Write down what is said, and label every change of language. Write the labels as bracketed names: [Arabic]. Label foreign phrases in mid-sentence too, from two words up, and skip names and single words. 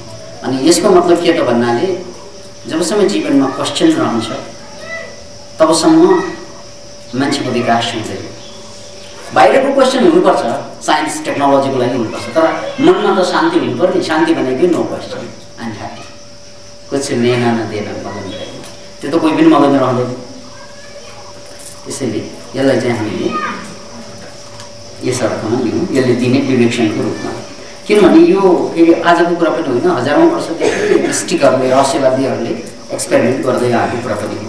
[Nepali] अनि यसको मतलब के त भन्नाले जबसम्म जीवनमा क्वेसन रहन्छ तबसम्म मान्छेको विकास हुँदैन। बाहिरको क्वेसन हुनुपर्छ, साइन्स टेक्नोलोजीको लागि हुनुपर्छ, तर मनमा त शान्ति हुनु पर्ने। शान्ति भनेको [English] no question, I'm happy, [Hindi] कुछ लेना न देना, मगन रहेन। [Nepali] त्यो त कोही पनि मगन रहँदैन। त्यसैले यसलाई चाहिँ हामीले यस अर्थमा लिउँ, यसले दिने डिरेक्सनको रूपमा। किनभने यो फेरि आजको कुरा पनि होइन, हजारौँ वर्षदेखि मिस्टिकहरूले, रहस्यवादीहरूले एक्सपेरिमेन्ट गर्दै आएको कुरा पनि हो।